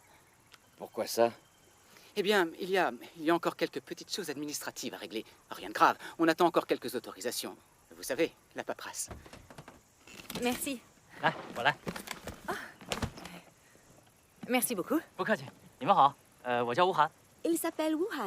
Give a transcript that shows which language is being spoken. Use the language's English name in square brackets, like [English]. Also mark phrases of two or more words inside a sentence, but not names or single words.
[French] Pourquoi ça? Eh bien, il y a encore quelques petites choses administratives à régler. Rien de grave. On attend encore quelques autorisations. Vous savez, la paperasse. Merci. Ah, voilà. Merci beaucoup. [Chinese] 不客气，你们好，我叫吴涵。 [French] Il s'appelle Wuhan.